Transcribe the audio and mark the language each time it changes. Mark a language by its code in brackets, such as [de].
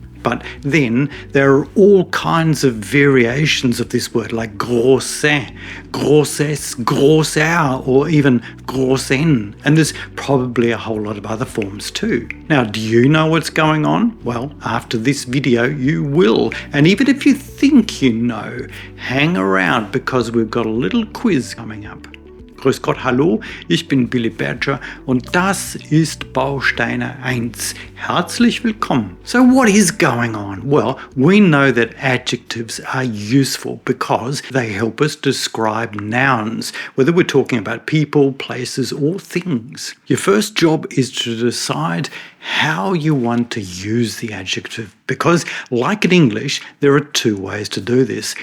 [en] But then there are all kinds of variations of this word, like große, großes, großer, or even großen. And there's probably a whole lot of other forms too. Now, do you know what's going on? Well, after this video, you will. And even if you think you know, hang around because we've got a little quiz coming up. [de] Grüß Gott, hallo, ich bin Billy Berger und das ist Bausteine 1. Herzlich willkommen. [en] So what is going on? Well, we know that adjectives are useful because they help us describe nouns, whether we're talking about people, places, or things. Your first job is to decide how you want to use the adjective because, like in English, there are two ways to do this.